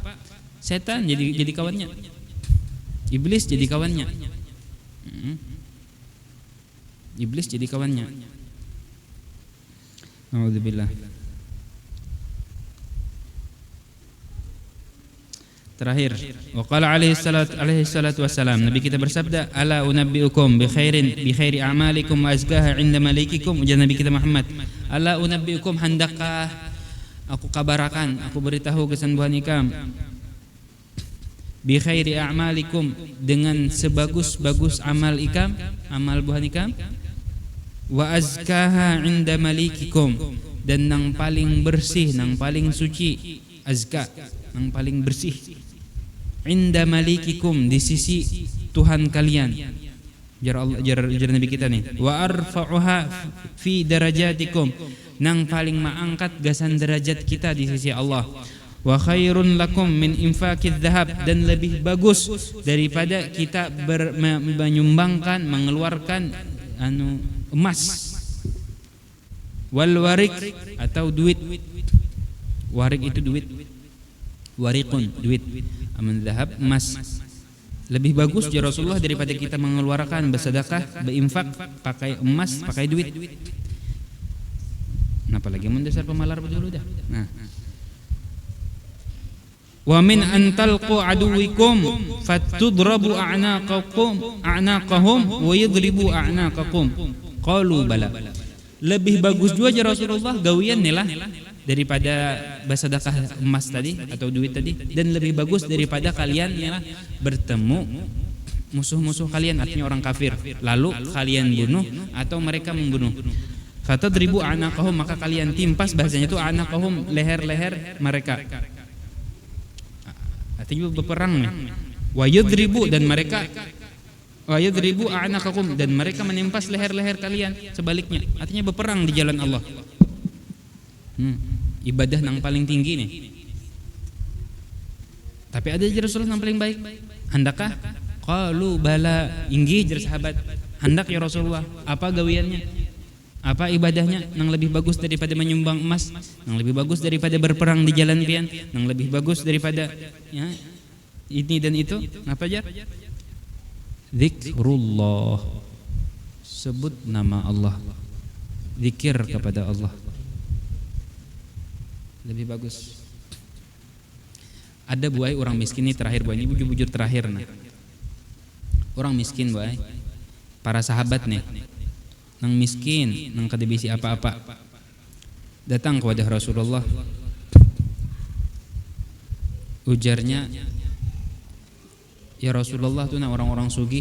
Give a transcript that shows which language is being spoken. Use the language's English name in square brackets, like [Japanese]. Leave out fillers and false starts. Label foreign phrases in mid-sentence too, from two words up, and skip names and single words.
[Banjar] Setan jadi kawannya, iblis jadi kawannya, iblis jadi kawannya. [Arabic] أعوذ بالله. Terakhir، وقال عليه الصلاة والسلام, [Banjar] Nabi kita bersabda, [Arabic] ألا أنبئكم بخير أعمالكم وأزكاها عند مليككم. [Banjar] Ujar Nabi kita Muhammad, [Arabic] ألا أنبئكم, [Banjar] handakkah aku kabarakan, aku beritahu kesembuhan ikam, [Arabic] بخير أعمالكم, [Banjar] dengan sebagus-bagus amal ikam, amal buhan ikam, [Arabic] وأزكاها عند مليككم, [Banjar] dan nang paling bersih, nang paling suci, azka, nang paling bersih, [Arabic] عند مليككم, [Banjar] di sisi Tuhan kalian. Jar Nabi kita nih, [Arabic] وأرفعها في درجاتكم, [Banjar] nang paling mengangkat gasan derajat kita di sisi Allah. [Arabic] وخير لكم من إنفاق الذهب, [Banjar] dan lebih bagus daripada kita menyumbangkan, mengeluarkan emas. [Arabic] والورق, [Banjar] atau duit. Warik itu duit. Warikun, duit. Aman dzahab, emas. [Indonesian] Lebih bagus ya Rasulullah daripada kita mengeluarkan bersedekah, berinfak, pakai emas, pakai duit. [Banjar] Apalagi mun dasar pemalar dulu dah. Nah. [Arabic] ومن أن تلقوا عدوكم فتضربوا أعناقهم ويضربوا أعناقكم. قالوا بلى. [Indonesian] Lebih bagus juga ya Rasulullah gawian nih lah daripada bersedekah emas tadi atau duit tadi, dan lebih bagus daripada kalian ya bertemu musuh-musuh kalian, artinya orang kafir, lalu kalian bunuh atau mereka membunuh. [Arabic] فتضربوا أعناقهم, [Banjar] maka kalian timpas, bahasanya itu a'naqahum, leher-leher mereka. Artinya berperang nih. [Arabic] ويضربوا, [Banjar] dan mereka [Arabic] ويضربوا أعناقكم, [Banjar] dan mereka menimpas leher-leher kalian, sebaliknya, artinya berperang di jalan Allah. Ibadah yang paling tinggi nih. Tapi ada jar Rasulullah yang paling baik. Handakkah? [Arabic] قالوا بلى, [Banjar] inggih jar sahabat. Handak ya Rasulullah. Apa gawiannya? Apa ibadahnya? Yang lebih bagus daripada menyumbang emas, yang lebih bagus daripada berperang di jalan pian, yang lebih bagus daripada ya, ini dan itu. Apa jar? Zikrullah. Sebut nama Allah. Zikir kepada Allah. Lebih bagus. Ada buai orang miskin ini terakhir, buai ini bujur-bujur terakhir nah. Orang miskin buai, para sahabat nih nang miskin, nang kada bisi apa-apa. Datang kepada Rasulullah. Ujarnya, ya Rasulullah tuh orang-orang sugih.